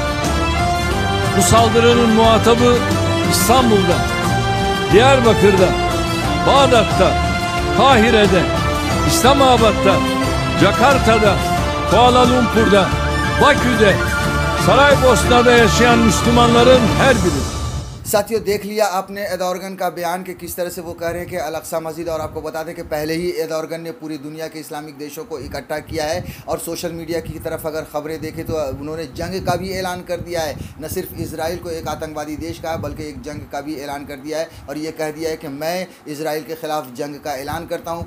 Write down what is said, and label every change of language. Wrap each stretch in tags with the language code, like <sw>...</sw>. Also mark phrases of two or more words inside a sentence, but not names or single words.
<tr>Bu saldırının muhatabı İstanbul'da, Diyarbakır'da, Bağdat'ta, Kahire'de, İslamabad'da, Jakarta'da, Kuala Lumpur'da, Bakü'de, Saraybosna'da yaşayan Müslümanların her biri.</tr> <hi>साथियों, देख लिया आपने एर्दोगन का बयान कि किस तरह से वो कह रहे हैं कि अल-अक़सा मस्जिद, और आपको बता दें कि पहले ही एर्दोगन ने पूरी दुनिया के इस्लामिक देशों को इकट्ठा किया है और सोशल मीडिया की तरफ अगर ख़बरें देखें तो उन्होंने जंग का भी ऐलान कर दिया है। न सिर्फ इजराइल को एक आतंकवादी देश का बल्कि एक जंग का भी ऐलान कर दिया है और ये कह दिया है कि मैं इजराइल के ख़िलाफ़ जंग का ऐलान करता हूँ।</hi>